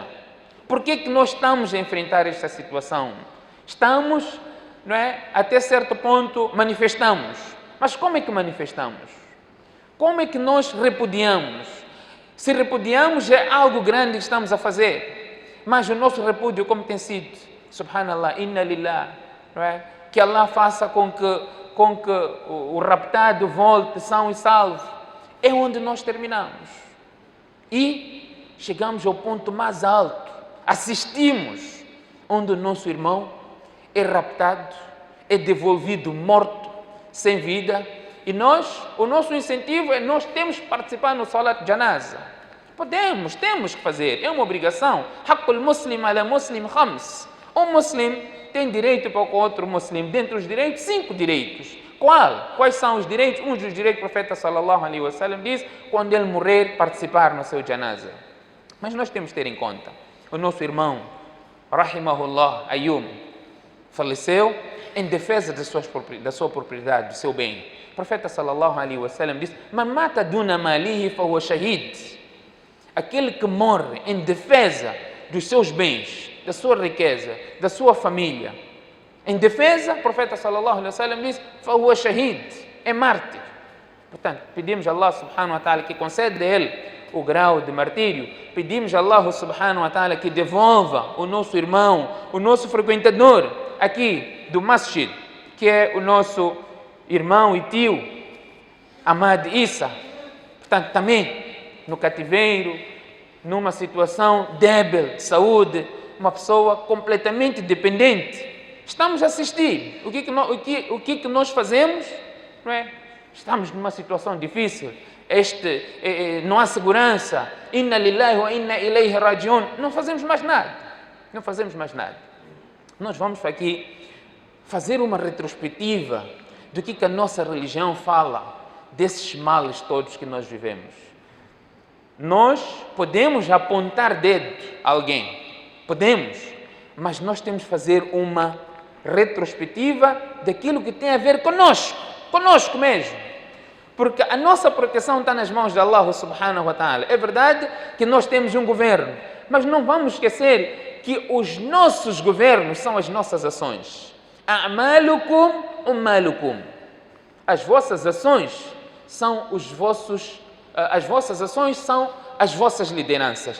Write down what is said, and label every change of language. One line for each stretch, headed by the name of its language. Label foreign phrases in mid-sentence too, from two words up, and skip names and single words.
Portuguese: Por que que nós estamos a enfrentar esta situação? Estamos, não é, até certo ponto, manifestamos. Mas como é que manifestamos? Como é que nós repudiamos? Se repudiamos, é algo grande que estamos a fazer. Mas o nosso repúdio, como tem sido?
Arabic: سبحان الله، إنا لله,
Portuguese: não é? Que Allah faça com que o raptado volte são e salvo. É onde nós terminamos. E chegamos ao ponto mais alto. Assistimos onde o nosso irmão é raptado, é devolvido morto, sem vida. E nós, o nosso incentivo é nós temos que participar no
Arabic: صلاة الجنازة.
Portuguese: Temos que fazer, é uma obrigação.
Arabic: حق المسلم على المسلم خمس.
Portuguese: Um muslim tem direito para o outro muslim. Dentre os direitos, 5 direitos. Quais são os direitos? Um dos direitos, o profeta
Arabic: صلى الله عليه وسلم
Portuguese: diz, quando ele morrer, participar no seu janaza. Mas nós temos que ter em conta, o nosso irmão, rahimahullah, Ayyub, faleceu em defesa da sua propriedade, do seu bem. O profeta
Arabic: صلى الله عليه وسلم diz, من مات دون ماله فهو شهيد.
Portuguese: Aquele que morre em defesa dos seus bens, da sua riqueza, da sua família, em defesa, o profeta
Arabic: صلى الله عليه وسلم
Portuguese: diz,
Arabic: فهو شهيد,
Portuguese: é mártir. Portanto, pedimos a Allah
Arabic: سبحانه وتعالى
Portuguese: que conceda a ele o grau de martírio. Pedimos a Allah
Arabic: سبحانه وتعالى
Portuguese: que devolva o nosso irmão, o nosso frequentador aqui do masjid, que é o nosso irmão e tio Ahmad Issa. Portanto, também no cativeiro, numa situação débil de saúde, uma pessoa completamente dependente. Estamos a assistir. O que nós fazemos? Não é? Estamos numa situação difícil. Não há segurança.
Arabic: إنا لله وإنا إليه راجعون.
Portuguese: Não fazemos mais nada. Nós vamos aqui fazer uma retrospectiva do que a nossa religião fala desses males todos que nós vivemos. Nós podemos apontar dedo a alguém. Podemos. Mas nós temos que fazer uma retrospectiva daquilo que tem a ver conosco mesmo. Porque a nossa proteção está nas mãos de Allah
Arabic: سبحانه وتعالى.
Portuguese: É verdade que nós temos um governo, mas não vamos esquecer que os nossos governos são as nossas ações.
Arabic: أعمالكم عمالكم.
Portuguese: As vossas ações são as vossas lideranças.